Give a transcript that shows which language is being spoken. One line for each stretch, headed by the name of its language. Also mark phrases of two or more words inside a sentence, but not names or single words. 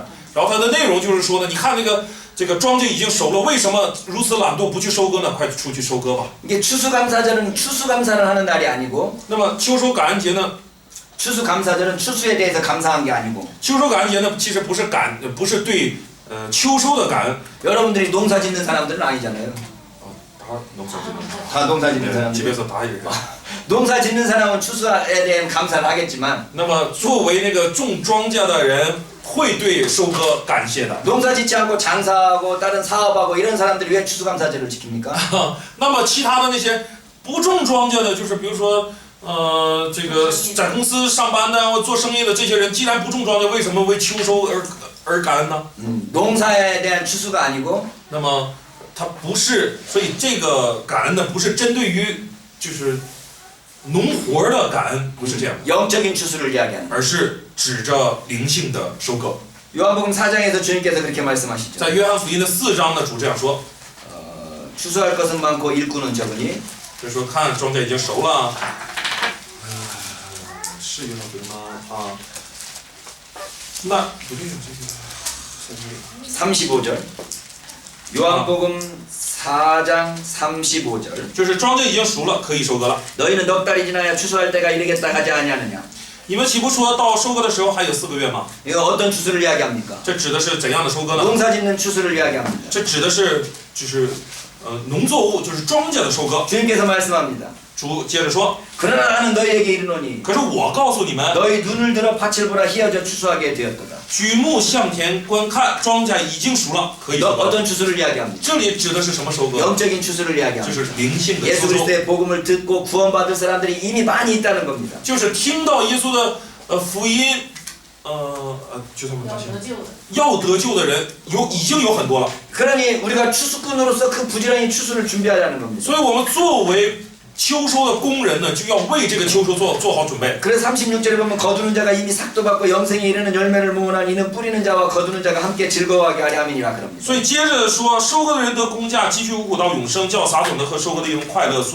Chinese: 然后它的内容就是说呢，你看这个庄稼已经熟了，为什么如此懒惰不去收割呢？快出去收割吧。
Korean: 이게 추수감사절은 추수감사를 하는 날이 아니고
Chinese: 那么秋收感恩节呢？
Korean: 추수감사절은 추수에 대해서 감사한 게 아니고
Chinese: 秋收感恩节呢，其实不是对秋收的感恩。
Korean: 여러분들이 농사 짓는 사람들은 아니잖아요. 다 농사 짓는 사람들. 집에서 다 이렇게. 농사 짓는 사람은 추수에 대한 감사를 하겠지만
Chinese: 那么作为那个种庄稼的人，会对收割感谢的。
Korean: 농사 짓지 않고 장사하고 다른 사업하고 이런 사람들이 왜 추수감사절을 지킵니까?
Chinese: 那么其他的那些不种庄稼的，就是比如说这个在公司上班的或做生意的这些人，既然不种庄稼，为什么为秋收而感恩呢？
Korean: 농사에 대한 추수가 아니고
Chinese: 那么它不是，所以这个感恩呢，不是针对于就是农活的感恩，不是这样，
Korean: 영적인 추수를 이야기하는.
Chinese: 而是指着灵性的收割。
Korean: 요한복음 4장에서 주님께서 그렇게 말씀하시죠.
Chinese: 在约翰福音的4章呢，主这样说，
Korean: 추수할 것은 많고 일꾼은 적으니
Chinese: 就说看庄稼已经熟了，是约翰福音吗？啊，那不对，这个
Korean: 35절. 요한복음 4장 35절.
Chinese: 就是庄稼已经熟了，可以收割了。
Korean: 너희는 넉 달이 지나야 추수할 때가 이르겠다 하지 아니하느냐.
Chinese: 你们岂不说到收割的时候还有4个月吗？
Korean: 이거 어떤 추수를 이야기합니까?
Chinese: 这指的是怎样的收割呢？
Korean: 농사 짓는 추수를 이야기합니다.
Chinese: 这指的是就是农作物，就是庄稼的收割。
Korean: 주님께서 말씀합니다.
Chinese: 主接着说，
Korean: 그러나 나는 너희에게 이르노니
Chinese: 可是我告诉你们，
Korean: 너희 눈을 들어 밭을 보라 희어져 추수하게 되었도다.
Chinese: 举目向田观看，庄稼已经熟了，可以
Korean: 너
Chinese: 收割。
Korean: 어떤 추수를 이야기합니다.
Chinese: 这里指的是什么收割？
Korean: 영적인 추수를
Chinese: 就
Korean: 이야기합니다.
Chinese: 是灵性的
Korean: 예수
Chinese: 收收，
Korean: 그리스도의 복음을 듣고 구원받을 사람들이 이미 많이 있다는 겁니다.
Chinese: 就是听到耶稣的福音，就他们发现得救的。要得救的人已经有很多了，
Korean: 그러니 우리가 추수꾼으로서 그 부지런히 추수를 준비하자는 겁니다.
Chinese: 所以我们作为秋收的工人呢，就要为这个秋收做好准备。
Korean: 그래서 36절에 보면 거두는 자가 이미 삭도 받고 영생에 이르는 열매를 모으나 이는 뿌리는 자와 거두는 자가 함께 즐거워하게 하려 함이니라 그럽니다.
Chinese: 所以接着说，收割的人得工价，积蓄五谷到永生，叫撒种的和收割的一同快乐。